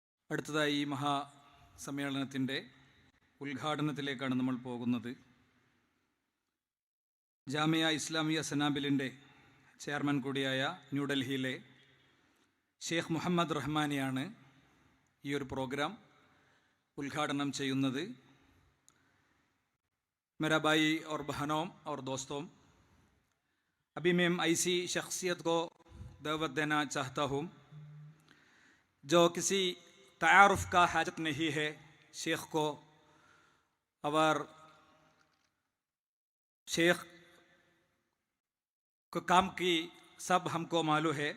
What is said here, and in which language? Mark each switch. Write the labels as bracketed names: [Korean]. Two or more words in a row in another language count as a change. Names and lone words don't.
[Malayalam] അടുത്തതായി ഈ മഹാസമ്മേളനത്തിൻ്റെ ഉദ്ഘാടനത്തിലേക്കാണ് നമ്മൾ പോകുന്നത്. ജാമിയ ഇസ്ലാമിയ സനാബിലിൻ്റെ ചെയർമാൻ കൂടിയായ ന്യൂഡൽഹിയിലെ ഷെയ്ഖ് മുഹമ്മദ് റഹ്മാനിയാണ് ഈ ഒരു പ്രോഗ്രാം उद्घाटन ചെയ്യുന്നത്. [Hindi] मेरा भाई और बहनों और दोस्तों, अभी मैं ऐसी शख्सियत को दावत देना चाहता हूँ जो किसी तारुफ का हाजत नहीं है शेख को, और शेख को काम की सब हमको मालूम है.